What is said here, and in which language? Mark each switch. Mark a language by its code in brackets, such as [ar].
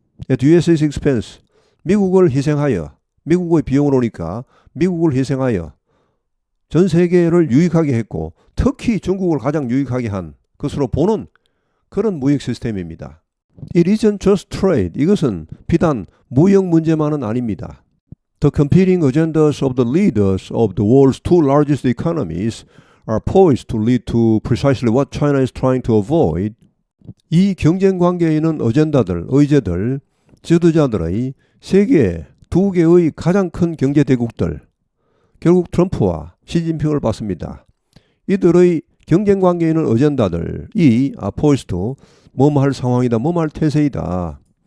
[en] At US's expense, [ko] 미국을 희생하여, 미국의 비용을 오니까 미국을 희생하여 전 세계를 유익하게 했고 특히 중국을 가장 유익하게 한 것으로 보는 그런 무역 시스템입니다. [en] It isn't just trade. [ko] 이것은 비단 무역 문제만은 아닙니다. [en] The competing agendas of the leaders of the world's two largest economies are poised to lead to precisely what China is trying to avoid. [ko] 이 경쟁 관계에 있는 어젠다들, 의제들, 지도자들의 세계 두 개의 가장 큰 경제 대국들, 결국 트럼프와 시진핑을 봤습니다. 이들의 경쟁 관계에 있는 어젠다들이 포이스트 뭐뭐할 상황이다, 뭐뭐할 태세이다.